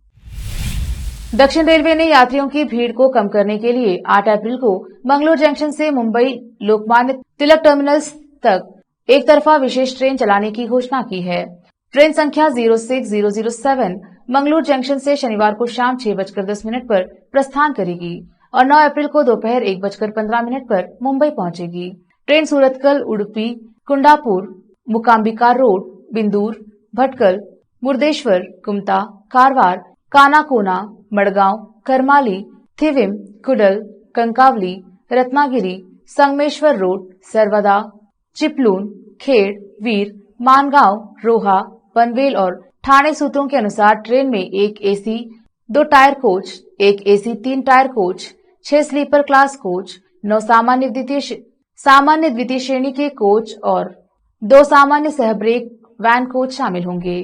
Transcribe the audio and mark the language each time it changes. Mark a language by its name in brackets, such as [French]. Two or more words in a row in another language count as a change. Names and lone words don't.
[Hindi] दक्षिण रेलवे ने यात्रियों की भीड़ को कम करने के लिए 8 अप्रैल को मंगलोर जंक्शन से मुंबई लोकमान्य तिलक टर्मिनल्स तक एक तरफा विशेष ट्रेन चलाने की घोषणा की है। ट्रेन संख्या 06007 मंगलोर जंक्शन से शनिवार को शाम 6:10 पर प्रस्थान करेगी और 9 अप्रैल को दोपहर 1:15 पर मुंबई पहुंचेगी। ट्रेन सूरतकल, उडुपी, कुंडापुर, मुकाम्बिका रोड, बिंदूर, भटकल, मुर्देश्वर, कुमता, कारवार, कानाकोना, मडगांव, करमाली, थिविम, कुडल, कंकावली, रत्नागिरी, संगमेश्वर रोड, सर्वदा, चिपलून, खेड़, वीर, मानगांव, रोहा, पनवेल और ठाणे सूत्रों के अनुसार ट्रेन में एक [English] AC 2 tier coach, [Hindi] एक [English] AC 3 tier coach, [Hindi] 6 [English] sleeper class coach, [Hindi] 9 सामान्य द्वितीय श्रेणी के कोच और 2 सामान्य सह [English] brake van coach [Hindi] शामिल होंगे।